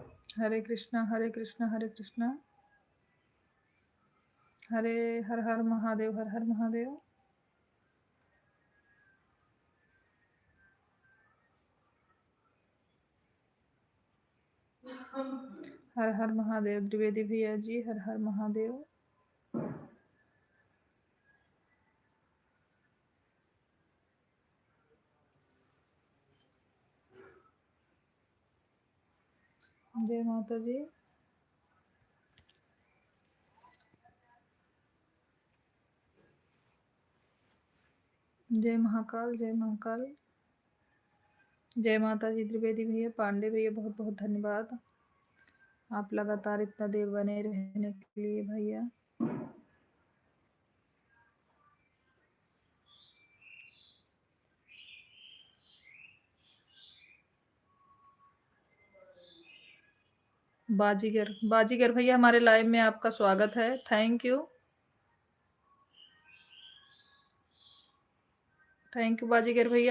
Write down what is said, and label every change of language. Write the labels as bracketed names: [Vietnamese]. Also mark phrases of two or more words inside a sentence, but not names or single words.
[Hindi] हरे कृष्णा हरे कृष्णा हरे कृष्णा, हरे हर हर महादेव, हर हर महादेव। हर हर महादेव द्विवेदी भैया जी, हर हर महादेव। जय माता जी। जय महाकाल, जय महाकाल। जय माता जी त्रिवेदी भैया, पांडे भैया, बहुत बहुत धन्यवाद आप लगातार इतना देर बने रहने के लिए भैया। बाजीगर, बाजीगर भैया हमारे लाइव में आपका स्वागत है, [English] thank you, thank you [Hindi] बाजीगर भैया।